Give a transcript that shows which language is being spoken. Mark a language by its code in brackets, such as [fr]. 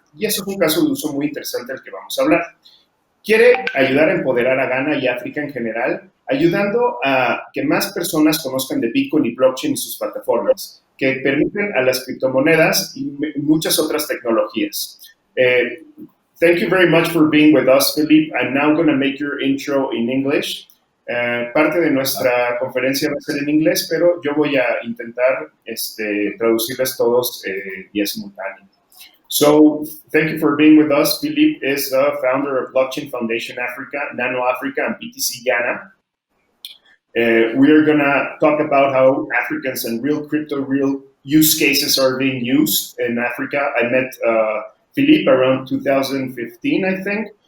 [es] Y eso es un caso de uso muy interesante del que vamos a hablar. Quiere ayudar a empoderar a Ghana y África en general, ayudando a que más personas conozcan de Bitcoin y blockchain y sus plataformas, que permiten a las criptomonedas y muchas otras tecnologías. [en] Thank you very much for being with us, Philip. I'm now going to make your intro in English. [es] Parte de nuestra conferencia va a ser en inglés, pero yo voy a intentar traducirles todos vía simultáneo. [en] So thank you for being with us. Philip is the founder of Blockchain Foundation Africa, Nano Africa, and BTC Ghana. We are going to talk about how Africans and real use cases are being used in Africa. I met Philippe around 2015, I think.